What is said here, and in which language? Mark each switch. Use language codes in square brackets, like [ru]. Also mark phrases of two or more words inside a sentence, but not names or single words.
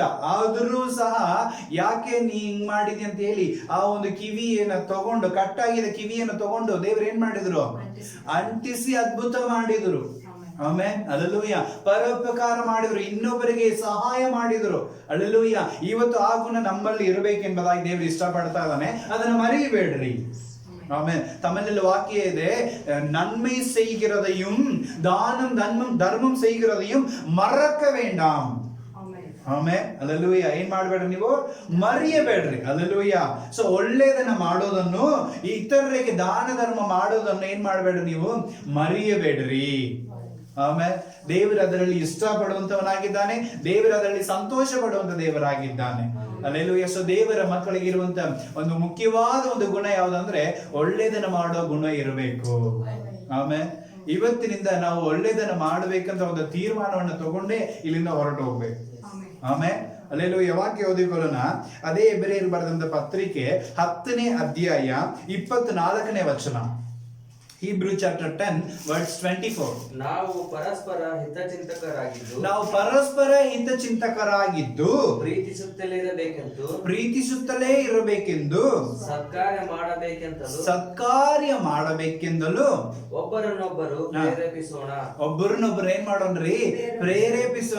[kn] ಆದ್ರೂ ಸಹ ಯಾಕೆ ನೀ ಹಿಂಗ್ ಮಾಡಿದಿ ಅಂತ ಹೇಳಿ ಆ ಒಂದು ಕಿವಿಯನ್ನ ತಗೊಂಡು, ಕಟ್ಟಾಗಿದ್ದ ಕಿವಿಯನ್ನು ತಗೊಂಡು ದೇವರು ಏನ್ ಮಾಡಿದ್ರು, ಅಂಟಿಸಿ ಅದ್ಭುತ ಮಾಡಿದ್ರು. ಆಮೆನ್. ಹಲ್ಲೆಲೂಯಾ. ಪರೋಪಕಾರ ಮಾಡಿದ್ರು, ಇನ್ನೊಬ್ಬರಿಗೆ ಸಹಾಯ ಮಾಡಿದ್ರು. ಹಲ್ಲೆಲೂಯಾ. ಇವತ್ತು ಆ ಗುಣ ನಮ್ಮಲ್ಲಿ ಇರಬೇಕೆಂಬುದಾಗಿ ದೇವರು ಇಷ್ಟಪಡ್ತಾ ಇದ್ದಾನೆ. ಅದನ್ನು ಮರೆಯಬೇಡ್ರಿ. ಆಮೆನ್. ತಮ್ಮಲ್ಲಿ ವಾಕ್ಯ ಇದೆ, [ta] நன்மை செய்கிறதையும் ಧರ್ಮಂ செய்கிறதையும் மறக்க வேண்டாம். [kn] ಆಮೆನ್. ಹಲ್ಲೆಲೂಯಾ. ಏನ್ ಮಾಡ್ಬೇಡ್ರಿ, ನೀವು ಮರೆಯಬೇಡ್ರಿ. ಹಲ್ಲೆಲೂಯಾ. ಸೊ ಒಳ್ಳೆಯದನ್ನ ಮಾಡೋದನ್ನು, ಇತರರಿಗೆ ದಾನ ಧರ್ಮ ಮಾಡೋದನ್ನು ಏನ್ ಮಾಡ್ಬೇಡ್ರಿ, ನೀವು ಮರೆಯಬೇಡ್ರಿ. ಆಮೇಲೆ ದೇವರು ಅದರಲ್ಲಿ ಇಷ್ಟಪಡುವಂತವನಾಗಿದ್ದಾನೆ, ದೇವರು ಅದರಲ್ಲಿ ಸಂತೋಷ ಪಡುವಂತ ದೇವರಾಗಿದ್ದಾನೆ. ಹಲ್ಲೆಲೂಯಾ. ಸೊ ದೇವರ ಮಕ್ಕಳಿಗೆ ಇರುವಂತ ಒಂದು ಮುಖ್ಯವಾದ ಒಂದು ಗುಣ ಯಾವುದಂದ್ರೆ, ಒಳ್ಳೆಯದನ್ನ ಮಾಡೋ ಗುಣ ಇರಬೇಕು. ಆಮೇಲೆ ಇವತ್ತಿನಿಂದ ನಾವು ಒಳ್ಳೆಯದನ್ನ ಮಾಡಬೇಕಂತ ಒಂದು ತೀರ್ಮಾನವನ್ನು ತಗೊಂಡೇ ಇಲ್ಲಿಂದ ಹೊರಟು ಹೋಗ್ಬೇಕು. ಆಮೇಲೆ ಹಲ್ಲೆಲೂಯಾ. ವಾಕ್ಯ ಓದಿಕೊಳ್ಳೋಣ. ಅದೇ ಇಬ್ರಿಯರಿಗೆ ಬರೆದಂತ ಪತ್ರಿಕೆ 10ನೇ ಅಧ್ಯಾಯ 24ನೇ ವಚನ. [en] Hebrew chapter 10 verse 24. [kn] ನಾವು ಪರಸ್ಪರ ಹಿತಚಿಂತಕರಾಗಿದ್ದು ಪ್ರೀತಿಸುತ್ತಲೇ ಇರಬೇಕೆಂದು ಸತ್ಕಾರ್ಯ ಮಾಡಬೇಕೆಂದಲು ಒಬ್ಬರನ್ನೊಬ್ಬರು ಏನ್ ಮಾಡೋಣ್ರಿ, ಪ್ರೇರೇಪಿಸೋಣ.